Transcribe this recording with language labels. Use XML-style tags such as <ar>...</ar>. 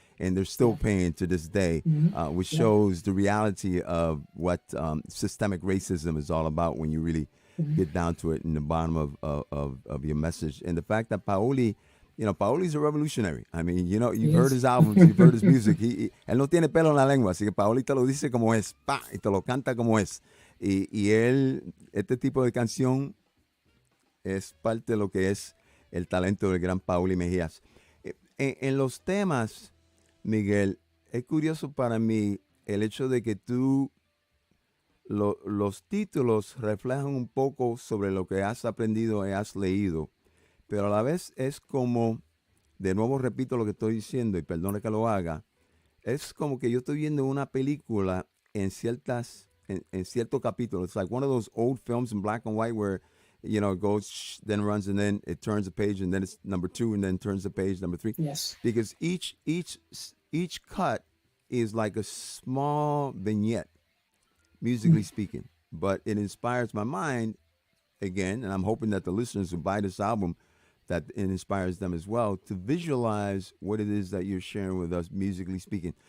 <en>And they're still paying to this day, which shows the reality of what systemic racism is all about when you really get down to it in the bottom of your message. And the fact that Paoli, Paoli's a revolutionary. I mean, you've heard his albums, you've heard his music.</en> <es>Él no tiene pelo en la lengua, así que Paoli te lo dice como es, pa, y te lo canta como es. Y él, este tipo de canción es parte de lo que es el talento del gran Paoli Mejías. En los temas, Miguel, es curioso para mí el hecho de que los títulos reflejan un poco sobre lo que has aprendido y has leído, pero a la vez es como, de nuevo repito lo que estoy diciendo y perdone que lo haga, es como que yo estoy viendo una película en cierto capítulo.</es> <en>It's like one of those old films in black and white where, it goes, shh, then runs, and then it turns a page, and then it's number 2, and then turns the page, number 3. Yes. Because each cut is like a small vignette, musically speaking. But it inspires my mind, again, and I'm hoping that the listeners who buy this album, that it inspires them as well, to visualize what it is that you're sharing with us, musically speaking.</en>